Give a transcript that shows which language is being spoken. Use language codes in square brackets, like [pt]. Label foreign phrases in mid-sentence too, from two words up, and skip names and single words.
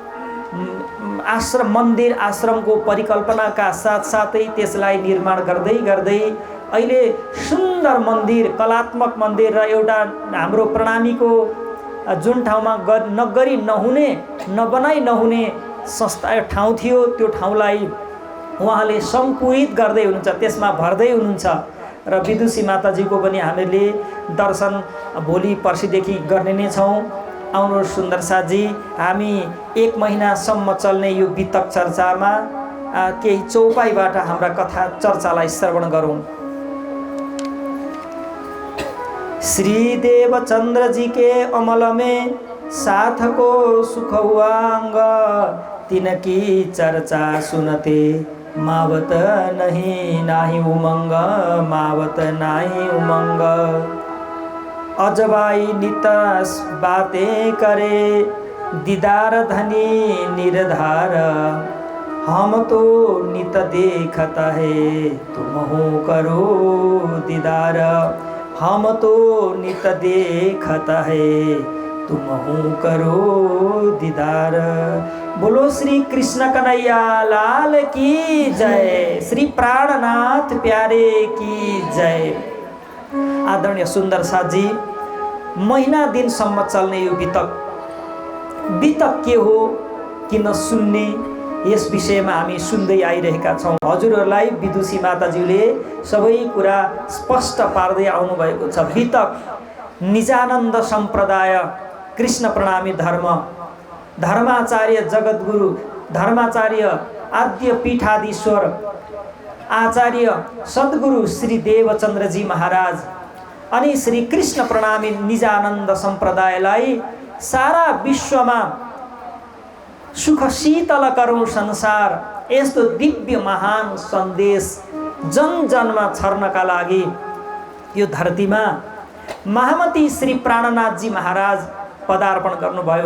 [ne] मन्दिर आश्रमको परिकल्पनाका साथसाथै त्यसलाई निर्माण गर्दै गर्दै अहिले सुन्दर मन्दिर, कलात्मक मन्दिर र एउटा हाम्रो प्रणामीको जुन ठाउँमा नगरी नहुने, नबनाई नहुने संस्था ठाउँ थियो, त्यो ठाउँलाई उहाँले सङ्कुचित गर्दै हुनुहुन्छ, त्यसमा भर्दै हुनुहुन्छ। र विदुषी माताजीको पनि हामीले दर्शन भोलि पर्सिदेखि गर्ने नै छौँ। आउनुहोस् सुन्दर साथजी, हामी 1 महिनासम्म चल्ने यो बितक चर्चामा केही चौपाईबाट हाम्रा कथा चर्चालाई श्रवण गरौँ। [hi] श्री देवचंद्र जी के अमल में साथ को सुख हुआंग, तिनकी चर्चा सुनते मावत नहीं नाही उमंग, मावत नाही उमंग। अजबाई नित बातें करे, दीदार धनी निर्धार, हम तो नित देखता है तुम हो करो दीदार, हम तो नित देखता है तुम हो करो दीदार। बोलो श्री कृष्ण कन्हैया लाल की जय, श्री प्राणनाथ प्यारे की जय। [ne] आदरणीय सुन्दर साथजी, महिना दिनसम्म चल्ने यो बितक के हो, किन सुन्ने, यस विषयमा हामी सुन्दै आइरहेका छौँ। हजुरहरूलाई विदुषी माताजीले सबै कुरा स्पष्ट पार्दै आउनुभएको छ। बितक निजानन्द सम्प्रदाय कृष्ण प्रणामी धर्म, धर्माचार्य जगद्गुरु, धर्माचार्य आद्य पीठाधीश्वर आचार्य सद्गुरु श्री देवचन्द्रजी महाराज अनि श्री कृष्ण प्रणामी निजानन्द सम्प्रदायलाई सारा विश्वमा सुख शीतल करुण संसार यस्तो दिव्य महान सन्देश जन जनमा छर्नका लागि यो धरतीमा महामती श्री प्राणनाथजी महाराज पदार्पण गर्नुभयो।